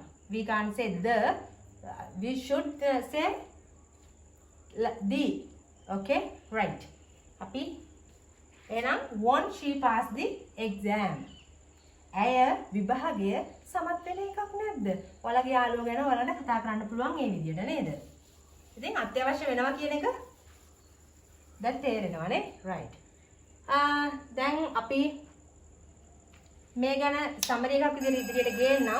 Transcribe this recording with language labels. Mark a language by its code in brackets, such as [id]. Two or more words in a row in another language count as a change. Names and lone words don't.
[en] We can't say the. We should say the. Okay? Right. [si] අපි එහෙනම් [en] won't she pass the exam? [si] ඇය විභාගය සමත් වෙන එකක් නැද්ද? ඔයාලගේ යාළුවෝ ගැන ඔයාලට කතා කරන්න පුළුවන් මේ විදිහට නේද? ඉතින් අත්‍යවශ්‍ය වෙනවා කියන එක දැන් තේරෙනවනේ? [en] right. [si] දැන් අපි මේ ගැන සමරි එකක් ඉදිරියට ගේන්නම්.